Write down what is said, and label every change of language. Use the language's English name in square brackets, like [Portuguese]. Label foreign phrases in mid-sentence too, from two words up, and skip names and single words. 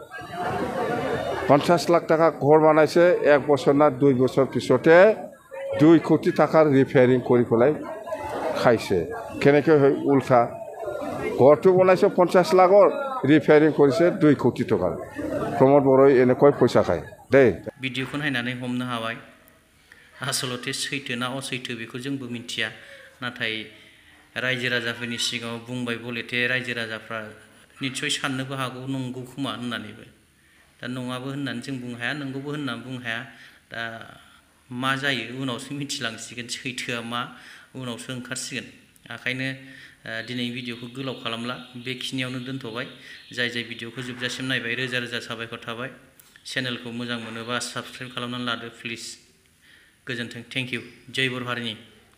[Assamese] 50 লাখ টকা ঘৰ বনাইছে 1 বছৰ না 2 বছৰ পিছতে 2 কোটি টকাৰ ৰিপেয়াৰিং কৰি পেলাই খাইছে কেনেকৈ হয় উল্টা ঘৰটো বনাইছে 50 লাখৰ ৰিপেয়াৰিং কৰিছে 2 কোটি টকাৰ প্ৰমোদ বৰই এনেকৈ পইচা খায় দেই [Bodo] ভিডিঅ'খন নাयनानै हमनो हाबाय आसलते सैथो ना असैथो बेखौ जोंबो मिथिया नाथाय रायजो राजाफोरनि सिगाङाव बुंबाय बलेथे रायजो राजाफ्रा निश्चय साननोबो हागौ नंगौ खोमा होननानैबो दा नङाबो होननानै जों बुंनो हाया नंगौबो होननानै बुंनो हाया दा मा जायो उनावसो मिथिलांसिगोन सैथोआ मा उनावसो ओंखारसिगोन ओंखायनो दिनै भिडिअ'खौ गोलाव खालामला बेखिनियावनो दोनथ'बाय जाय भिडिअ'खौ जोबजासिम नायबाय रोजा रोजा साबायखर थाबाय चेनेलखौ मोजां मोनोबा साबस्क्राइब खालामनानै लादो प्लिज गोजोन्थों [English] thank you [Bodo] जय बर' हारिनि